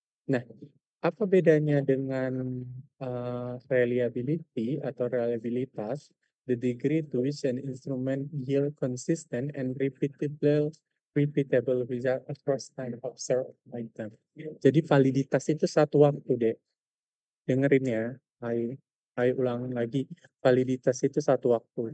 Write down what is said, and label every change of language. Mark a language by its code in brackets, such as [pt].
[id] Nah, apa bedanya dengan reliability atau reliabilitas? [en] The degree to which an instrument yield consistent and repeatable result across time observed item. [id] Jadi validitas itu satu waktu deh. Dengerin ya, saya ulang lagi, validitas itu satu waktu.